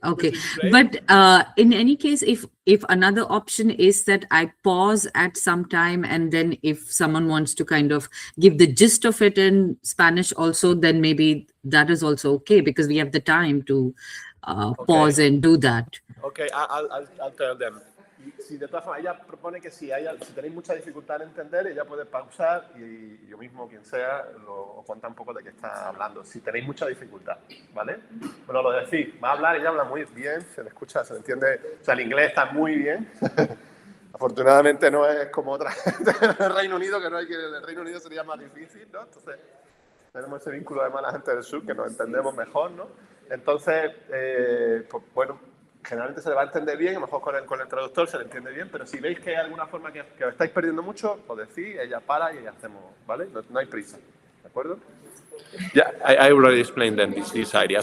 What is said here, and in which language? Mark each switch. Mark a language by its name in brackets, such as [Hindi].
[English] But in any case, if another option is that I pause at some time, and then if someone wants to kind of give the gist of it in Spanish also, then maybe that is also okay, because we have the time to pause and do that. Okay, I'll tell them. [Spanish] Si de todas formas ella propone que si tenéis mucha dificultad en entender, ella puede pausar y yo mismo, quien sea, os cuenta un poco de qué está hablando. Si tenéis mucha dificultad, ¿vale? Bueno, lo decís, va a hablar, ella habla muy bien, se le escucha, se le entiende, o sea, el inglés está muy bien. Afortunadamente no es como otra gente en el Reino Unido, que no hay que, en el Reino Unido sería más difícil, ¿no? Entonces, tenemos ese vínculo además la gente del sur, que nos entendemos mejor, ¿no? Entonces, pues bueno, generalmente se le va a entender bien, a lo mejor con el traductor se le entiende bien, pero si veis que hay alguna forma que os estáis perdiendo mucho, lo decís, ella para y hacemos, ¿vale? No hay prisa, ¿de acuerdo? [English] Yeah, I already explained them this idea.